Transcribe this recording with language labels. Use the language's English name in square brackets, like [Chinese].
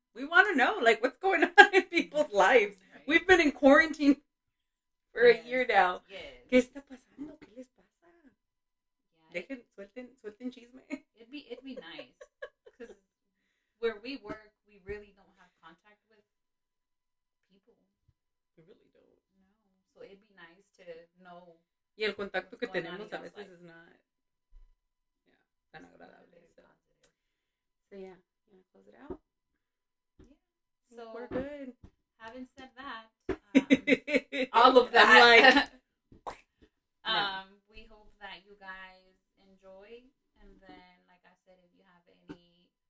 [English] We want to know, like, what's going on in people's lives. Right. We've been in quarantine for a year now. Yes. [Spanish] ¿Qué está pasando? ¿Qué les pasa? [English] Yeah. [Spanish] Suelten chisme. [English] It'd be nice. Because where we work, we really don't have contact with people. We really don't. No. So it'd be nice to know. [Spanish] Y el contacto que tenemos a veces [English] is not [Spanish] tan agradable. [English] So yeah, you want to close it out? Yeah. So we're good. Having said that, all of that, we hope that you guys enjoy. And then, like I said, if you have any